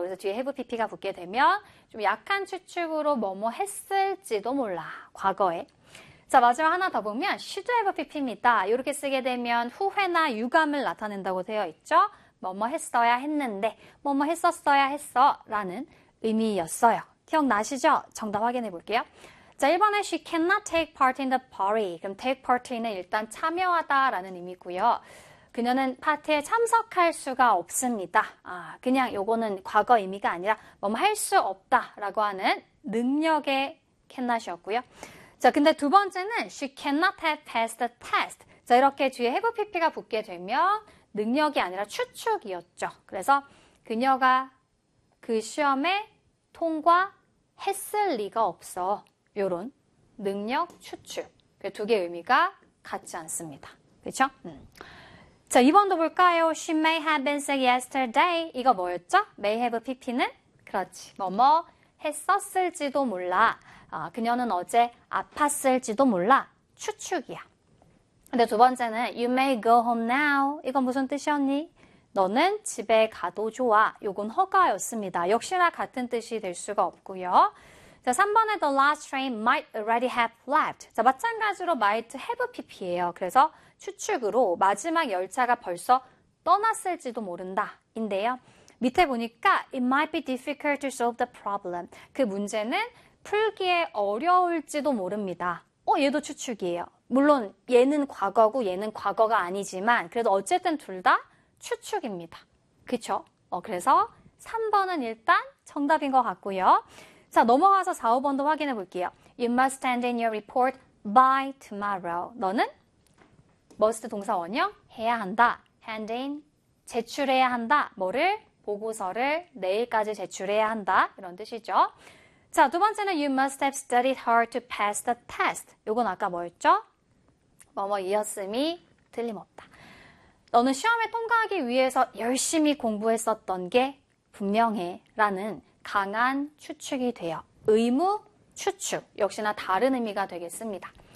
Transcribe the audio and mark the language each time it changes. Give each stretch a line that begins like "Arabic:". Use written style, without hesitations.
Korean: 그래서 뒤에 have PP가 붙게 되면 좀 약한 추측으로 뭐뭐 했을지도 몰라. 과거에. 자, 마지막 하나 더 보면 should have a PP입니다. 이렇게 쓰게 되면 후회나 유감을 나타낸다고 되어 있죠. 뭐뭐 했어야 했는데 뭐뭐 했었어야 했어라는 의미였어요. 기억나시죠? 정답 확인해 볼게요. 자, 1번에
English: she cannot take part in the party.
Korean: 그럼 take part는 일단 참여하다라는 의미고요. 그녀는 파티에 참석할 수가 없습니다. 아, 그냥 요거는 과거 의미가 아니라 뭐뭐 할수 없다라고 하는 능력의 cannot이었고요. 자, 근데 두 번째는
English: she cannot have passed the test.
Korean: 자, 이렇게 뒤에 have PP가 붙게 되면 능력이 아니라 추측이었죠. 그래서 그녀가 그 시험에 통과했을 리가 없어. 요런 능력 추측. 그두 개의 의미가 같지 않습니다. 그렇죠? 자, 2번도 볼까요?
English: She may have been sick yesterday.
Korean: 이거 뭐였죠? May have a PP는 그렇지. 뭐뭐 했었을지도 몰라. 그녀는 어제 아팠을지도 몰라. 추측이야. 근데 두 번째는
English: You may go home now.
Korean: 이건 무슨 뜻이었니? 너는 집에 가도 좋아. 요건 허가였습니다. 역시나 같은 뜻이 될 수가 없고요. 자, 3번에
English: The last train might already have left.
Korean: 자, 마찬가지로 might have PP예요. 그래서 추측으로 마지막 열차가 벌써 떠났을지도 모른다인데요. 밑에 보니까
English: It might be difficult to solve the problem.
Korean: 그 문제는 풀기에 어려울지도 모릅니다. 얘도 추측이에요. 물론 얘는 과거고 얘는 과거가 아니지만 그래도 어쨌든 둘다 추측입니다. 그쵸? 그래서 3번은 일단 정답인 것 같고요. 자, 넘어가서 4, 5번도 확인해 볼게요.
English: You must hand in your report by tomorrow.
Korean: 너는 must 동사원형 해야 한다. Hand in, 제출해야 한다. 뭐를? 보고서를 내일까지 제출해야 한다. 이런 뜻이죠. 자, 두 번째는
English: You must have studied hard to pass the test.
Korean: 요건 아까 뭐였죠? 뭐뭐이었음이 틀림없다. 너는 시험에 통과하기 위해서 열심히 공부했었던 게 분명해. 라는 강한 추측이 돼요. 의무 추측. 역시나 다른 의미가 되겠습니다.